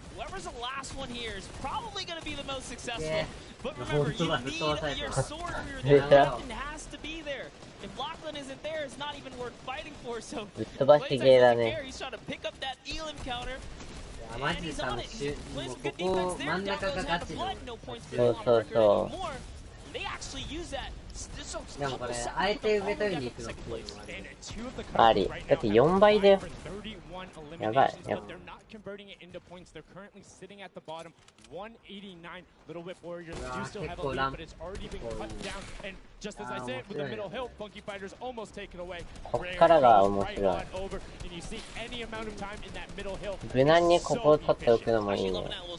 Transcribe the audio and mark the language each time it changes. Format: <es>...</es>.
<en>Whoever's the last one here is probably going to be the most successful. But remember, you need your sword warrior there. Lachlan has to be there. If Lachlan isn't there, it's not even worth fighting for. So, he's trying to pick up that Elam counter.</en> <ja>マジさ、もうここ真ん中がガチの。そうそうそう。</ja> <en>They actually use that.</en> <ja>でもこれ、あえて上取りに行くのっていうのもあり。だって4倍だよ。やばい。</ja> <en>Converting it into points. They're currently sitting at the bottom. 189. Little Whip Warriors do still have a lead, but it's already been cut down. And just as I said, with the middle hill, Funky Fighters almost taken away.</en> <ja>こっからが面白い。</ja> <en>And you see any amount of time in that middle hill.</en> <ja>無難にここを取っておくのもいいね。</ja>